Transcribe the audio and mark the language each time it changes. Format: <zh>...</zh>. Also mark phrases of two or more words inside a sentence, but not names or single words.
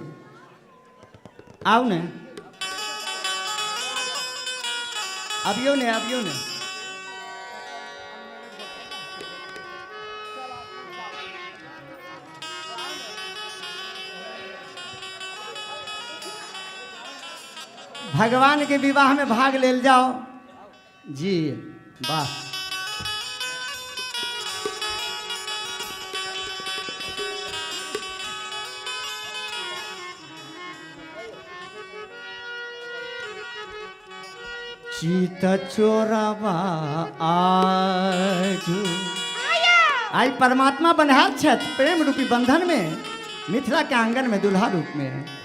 <mai>आउ ने, अबियो ने, अबियो ने। भगवान के विवाह में भाग लेल जाओ जी। वाह, चीत चोरवा आजू आई परमात्मा बन्हाल छथि प्रेम रूपी बंधन में, मिथिला के आंगन में दूल्हा रूप में।</mai>